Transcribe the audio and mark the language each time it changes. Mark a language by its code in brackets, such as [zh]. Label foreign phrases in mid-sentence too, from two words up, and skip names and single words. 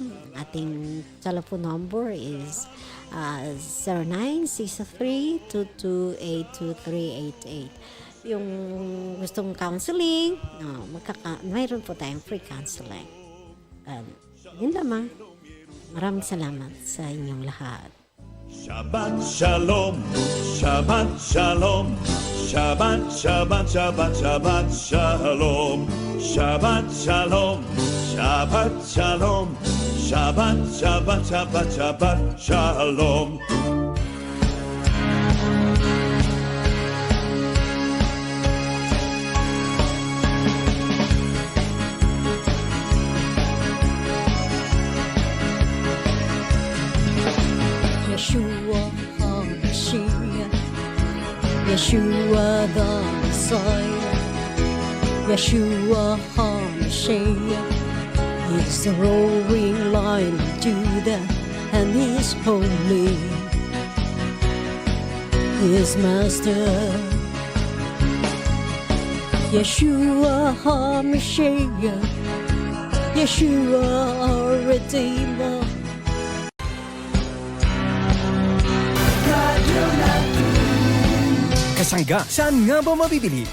[en] Ating telephone number is 0963-228-2388. [tl] Yung gustong counseling, mayroon po tayong [en] free counseling. [tl] Yun lamang. Maraming salamat sa inyong lahat. [he] שבת שלום, שבת שלום, שבת, שבת, שבת, שבת שלום, שבת שלום, שבת שלום, שבת, שבת, שבת, שבת שלום. ישוע המשיח, [en] Yeshua the Messiah, [he] ישוע המשיח [en] is the roaring lion of Judah, and He's holy, His Master. [he] ישוע המשיח, [en] Yeshua our Redeemer. [tl] Kasangga, saan nga ba mabibili